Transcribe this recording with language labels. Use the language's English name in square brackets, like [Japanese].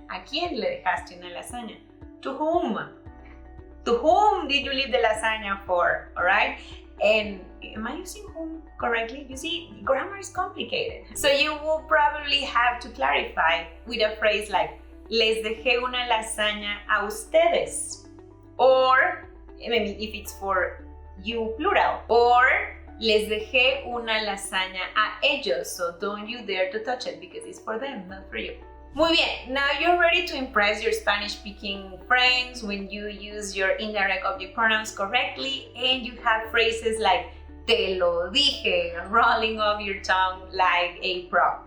[Spanish] ¿A quién le dejaste una lasaña? [English] To whom? To whom did you leave the lasagna for? All right? And am I using whom correctly? You see, grammar is complicated. So you will probably have to clarify with a phrase like, [Spanish] les dejé una lasaña a ustedes. [English] Or, maybe if it's for you plural. [Spanish] Or, les dejé una lasaña a ellos. [English] So don't you dare to touch it because it's for them, not for you. [Spanish] Muy bien, [English] now you're ready to impress your Spanish-speaking friends when you use your indirect object pronouns correctly and you have phrases like [Spanish] te lo dije [English] rolling off your tongue like a pro.